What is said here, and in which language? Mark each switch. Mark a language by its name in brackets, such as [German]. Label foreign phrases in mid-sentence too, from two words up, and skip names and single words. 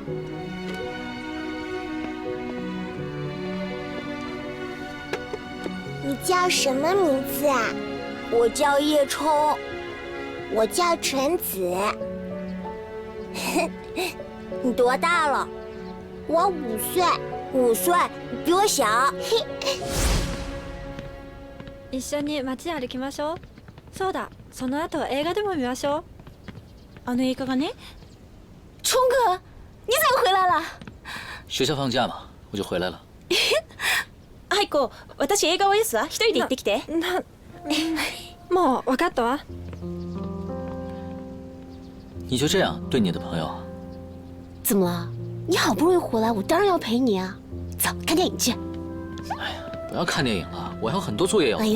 [Chinese] 你叫什么名字啊？我叫叶冲。我叫纯子。你多大了？我5岁。5岁，比我小。 [Japanese] 一緒に街歩きましょう。そうだ、その後映画でも見ましょう。あの映画がね。 [Chinese] 冲哥，你怎么回来了？学校放假嘛，我就回来了。 [Japanese] 愛子、私映画多いですわ。一人で行ってきて。もう分かったわ。 [Chinese] 你就这样对你的朋友？怎么了？你好不容易回来，我当然要陪你啊！走，看电影去。哎呀，不要看电影了，我还有很多作业要做。